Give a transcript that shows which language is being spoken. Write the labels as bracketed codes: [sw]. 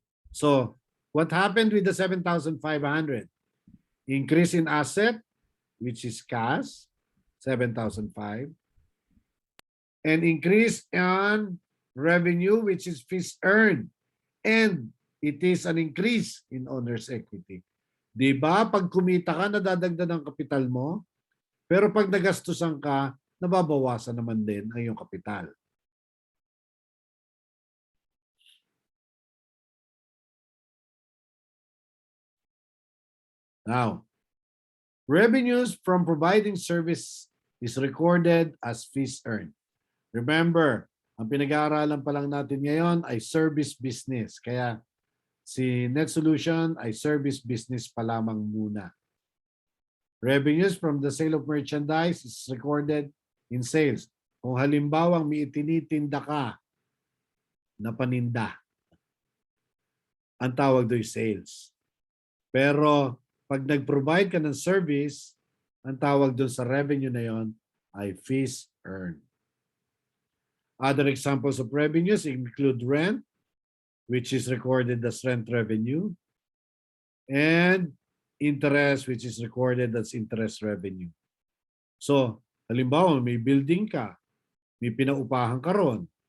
[en] So, what happened with the 7,500? Increase in asset, which is cash, 7,005. And increase in revenue, which is fees earned. And it is an increase in owner's equity. [tl] Di ba? Pag kumita ka, nadadagdag ang kapital mo. Pero pag nagastusan ka, nababawasan naman din ang iyong kapital. [en] Now, revenues from providing service is recorded as fees earned. [tl] Remember, ang pinag-aaralan pa lang natin ngayon ay service business. Kaya si NetSolution ay service business pa lamang muna. [en] Revenues from the sale of merchandise is recorded in sales. [tl] Kung halimbawa may itinitinda ka na paninda, ang tawag do'y sales. Pero pag nag-provide ka ng service, ang tawag doon sa revenue na yon ay fees earned. [en] Other examples of revenues include rent, which is recorded as rent revenue, and interest, which is recorded as interest revenue. [tl] So, halimbawa, may building ka, may pinaupahan ka ron.